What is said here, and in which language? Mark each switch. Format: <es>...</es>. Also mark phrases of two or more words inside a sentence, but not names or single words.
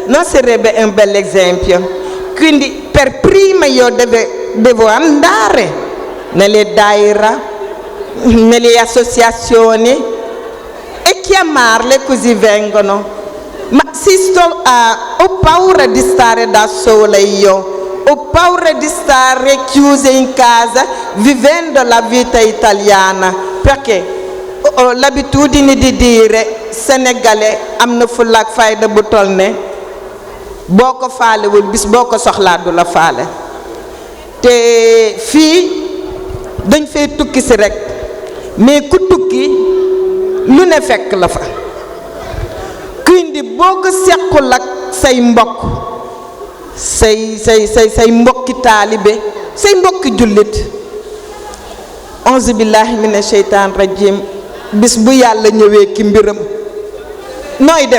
<it>Non sarebbe un bel esempio. Quindi per prima io devo andare nelle daira, nelle associazioni e chiamarle così vengono. Ma ho paura di stare da sola io, ho paura di stare chiusa in casa vivendo la vita italiana, perché ho l'abitudine di dire</it> <wo>sénégalais am na fulla ak fayda bu toll ne boo ko faalewul bis boo ko soxlaa du la faale. te fii dañ fay tukki si rek, mais ku tukki lu ne fekk la fa. Quindi boo ko sequl ak say mbokk, say mbokki taalibe, say mbokki jullit,</wo> <ar>أعوذ بالله من الشيطان الرجيم,</ar> <wo>bis bu yàlla ñëwee ki mbiram nooy def?</wo>